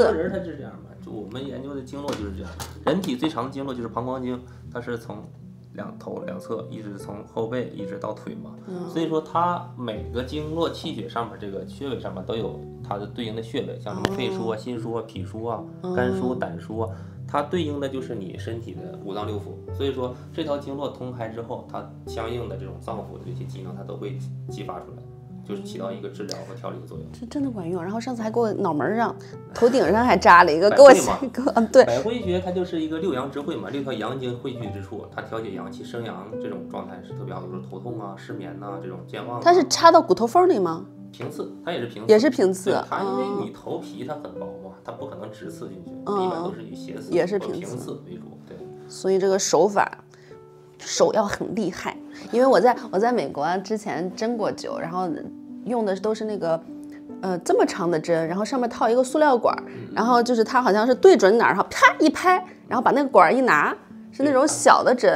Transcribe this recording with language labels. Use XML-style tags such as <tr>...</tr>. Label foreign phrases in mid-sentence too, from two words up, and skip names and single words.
<zh>针灸人他是这样嘛，就我们研究的经络就是这样，人体最长的经络就是膀胱经，它是从两侧一直从后背一直到腿嘛，所以说它每个经络气血上面这个穴位上面都有它的对应的穴位，像什么肺腧啊、心腧啊、脾腧啊、肝腧、胆腧啊，它对应的就是你身体的5脏6腑。所以说这条经络通开之后，它相应的这种脏腑的这些机能它都会激发出来，就是起到一个治療和調理的作用。这真的管用。然後上次還給我腦門上、頭頂上還扎了一個，給我對。百會穴它就是一個6陽之會嘛，6條陽經匯聚之處，它調節陽氣生陽這種狀態是特別好，比如說頭痛啊、失眠啊這種健忘。它是插到骨頭縫裡嗎？平刺，它也是平刺，也是平刺。它因為你頭皮它很薄嘛，它不可能直刺進去，一般都是以斜刺、也是平刺為主。對，所以這個手要很厲害，因為我在美國之前針過灸，然後用的都是那個這麼長的針，然後上面套一個塑料管，然後就是它好像是對準哪兒，然後啪一拍，然後把那個管一拿，是那種小的針。</zh>